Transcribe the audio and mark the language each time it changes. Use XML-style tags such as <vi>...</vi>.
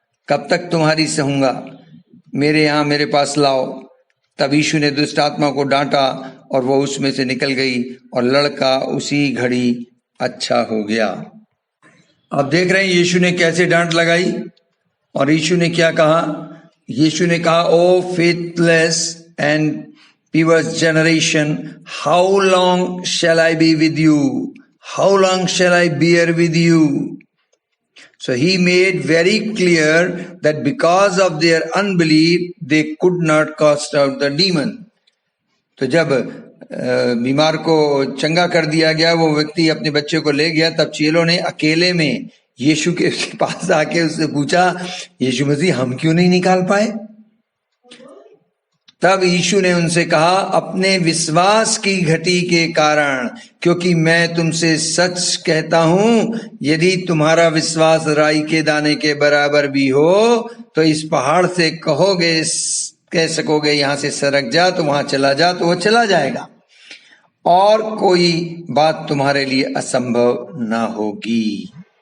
<hi>कब तक तुम्हारी सहूंगा, मेरे यहाँ मेरे पास लाओ। तब यीशु ने दुष्ट आत्मा को डांटा और वो उसमें से निकल गई और लड़का उसी घड़ी अच्छा हो गया। आप देख रहे हैं यीशु ने कैसे डांट लगाई, और यीशु ने क्या कहा? यीशु ने कहा,</hi> <en>O faithless and perverse generation, how long shall I be with you? How long shall I bear with you? So he made very clear that because of their unbelief, they could not cast out the demon.</en> <hi>तो जब बीमार को चंगा कर दिया गया, वो व्यक्ति अपने बच्चे को ले गया, तब चेलों ने अकेले में यीशु के पास आके उससे पूछा, यीशु मसीह हम क्यों नहीं निकाल पाए? तब यीशु ने उनसे कहा, अपने विश्वास की घटी के कारण, क्योंकि मैं तुमसे सच कहता हूं, यदि तुम्हारा विश्वास राई के दाने के बराबर भी हो तो इस पहाड़ से कह सकोगे यहां से सरक जा तो वहां चला जा, तो वो चला जाएगा, और कोई बात तुम्हारे लिए असंभव ना होगी।</hi>